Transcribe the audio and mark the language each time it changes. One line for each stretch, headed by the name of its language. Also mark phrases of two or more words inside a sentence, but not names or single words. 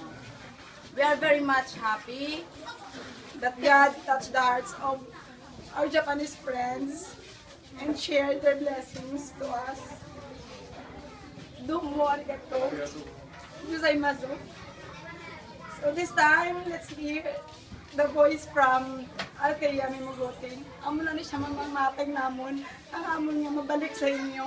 English: We are very much happy that God touched the hearts of our Japanese friends and shared their blessings to us.
Japanese: どうもありがとうございます.
English: So this time, let's hear the voice from Althea Mae Mogote.
Hiligaynon: Amo na ni siya mamamatag namon. Ang amon nga mabalik sa inyo.